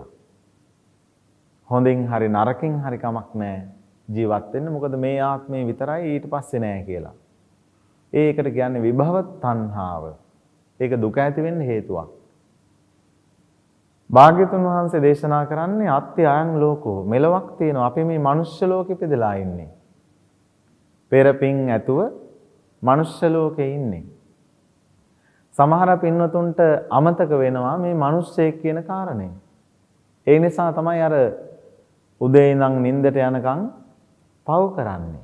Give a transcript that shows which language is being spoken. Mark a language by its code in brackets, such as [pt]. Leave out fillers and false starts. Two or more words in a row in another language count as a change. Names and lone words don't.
[si] හොඳින් හරි නරකින් හරි කමක් නැහැ ජීවත් වෙන්න. මොකද මේ ආත්මේ විතරයි ඊට පස්සේ නැහැ කියලා. ඒකට කියන්නේ විභව තණ්හාව. ඒක දුක ඇති වෙන්න හේතුවක්. භාග්‍යතුන් වහන්සේ දේශනා කරන්නේ [pi] අත්ති අයං ලෝකෝ [si] මෙලොවක් තියෙනවා. අපි මේ මනුෂ්‍ය ලෝකෙ ඉපදලා ඉන්නේ. පෙර පින් ඇතුව මනුෂ්‍ය ලෝකේ ඉන්නේ. සමහර පින්වතුන්ට අමතක වෙනවා මේ මිනිස්සෙක් කියන කාරණේ. ඒ නිසා තමයි අර උදේ ඉඳන් නිින්දට යනකම් පව් කරන්නේ.